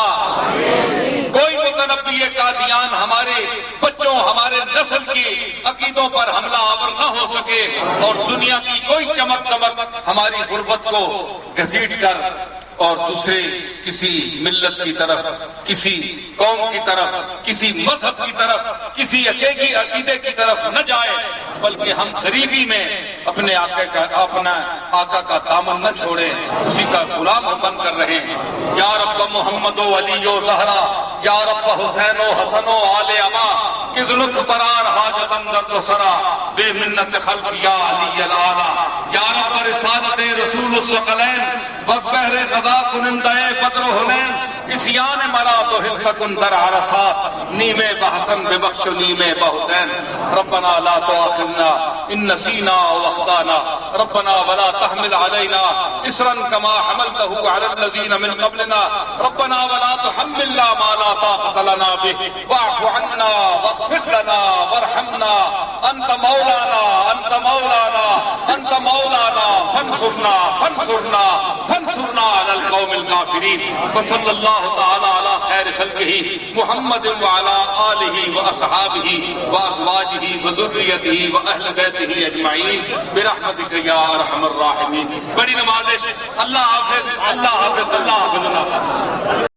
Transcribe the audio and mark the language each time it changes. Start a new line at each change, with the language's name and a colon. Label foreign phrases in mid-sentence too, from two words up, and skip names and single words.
Urdu: کوئی متنبی قادیان ہمارے بچوں، ہمارے نسل کی عقیدوں پر حملہ آور نہ ہو سکے اور دنیا کی کوئی چمک دمک ہماری غربت کو گھسیٹ کر اور دوسرے کسی ملت کی طرف، کسی قوم کی طرف، کسی مذہب کی طرف، کسی عقیدے کی طرف نہ جائے، بلکہ ہم غریبی میں اپنے آقا کا دامن نہ چھوڑیں، اسی کا غلام بن کر رہے ہیں۔
Persian: یا رب محمد و علی و زہرا، یا رب حسین و حسن و آل اما، کس لطف قرار حاجتم درد و سرا، بے منت خلق یا علی العالی، یا رب رسالت رسول الثقلین بہر غدا کنندہ بدر و حنین، اسیان مرات و حصہ کن در عرصات، نیم بحسن ببخش و نیم بحسین،
Arabic: ربنا لا تؤاخذنا ان نسینا و اخطانا، ربنا ولا تحمل علینا اسرا کما حملته على الذین من قبلنا، ربنا ولا تحملنا ما لا طاقة لنا به، واعف عنا واغفر لنا وارحمنا، انت مولانا انت مولانا انت مولانا، فانصرنا فانصرنا فانصرنا على القوم الكافرين، وصلى الله تعالى على خير خلقه محمد وعلى آله وأصحابه وأزواجه وذريته وأهل بيته أجمعين برحمتك يا أرحم الراحمين۔
Urdu: بڑی نمازش، اللہ حافظ، اللہ حافظ، اللہ حافظ۔